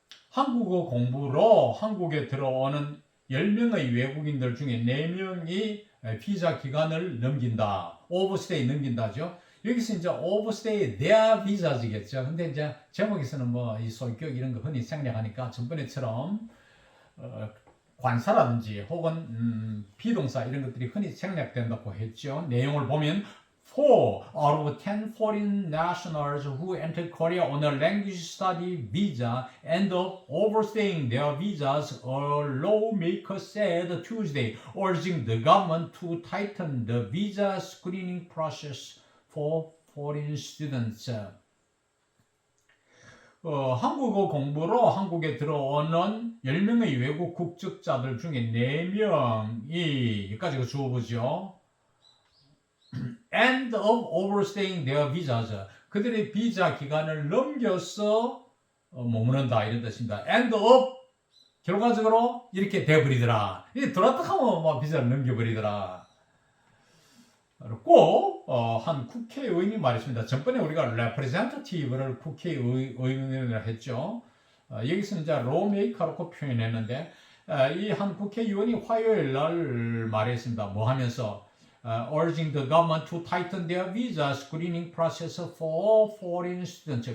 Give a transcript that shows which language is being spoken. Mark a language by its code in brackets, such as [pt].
[ko] 한국어 공부로 한국에 들어오는 10명의 외국인들 중에 4명이 비자 기간을 넘긴다. 오버스테이 넘긴다죠. 여기서 이제 [en] overstay their visas [ko] 겠죠. 근데 이제 제목에서는 뭐 이 소유격 이런 거 흔히 생략하니까 전번에처럼 관사라든지 혹은 비동사 이런 것들이 흔히 생략된다고 했죠. [en] 내용을 보면 4 out of 10 foreign nationals who entered Korea on a language study visa end up overstaying their visas, a lawmaker said Tuesday, urging the government to tighten the visa screening process for foreign students. [ko] 한국어 공부로 한국에 들어오는 10명의 외국 국적자들 중에 4명이 여기까지가 주어보죠. [en] End up overstaying their visas. [ko] 그들의 비자 기간을 넘겨서 머무른다 이런 뜻입니다. [en] End up [ko] 결과적으로 이렇게 돼버리더라. 이게 돌았다 하면 막 비자를 넘겨버리더라. 꼭 한 국회의원이 말했습니다. 전번에 우리가 representative를 국회의원이라 했죠. 여기서 이제 lawmaker라고 표현했는데 이 한 국회의원이 화요일 날 말했습니다. 뭐 하면서 [en] urging the government to tighten their visa screening process for foreign students.